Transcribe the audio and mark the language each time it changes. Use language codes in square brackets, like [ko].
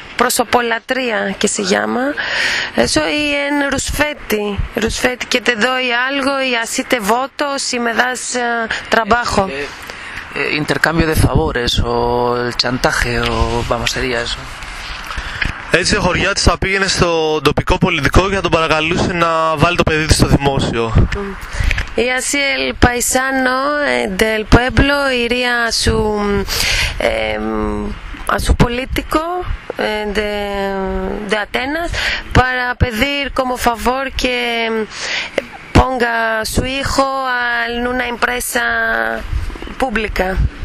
[el] Προσωπολατρεία και σε γιάμα. [es] Eso y en Rusfeti. Rusfeti, que te doy algo y así te voto, si me das trabajo. Intercambio de favores o el chantaje o vamos, sería eso. [el] Έτσι ο Χωριάτης θα πήγαινε στο τοπικό πολιτικό και θα τον παρακαλούσε να βάλει το παιδί του στο δημόσιο. [es] Y así el paisano del pueblo iría a su político de Atenas para pedir como favor que ponga su hijo en una empresa pública.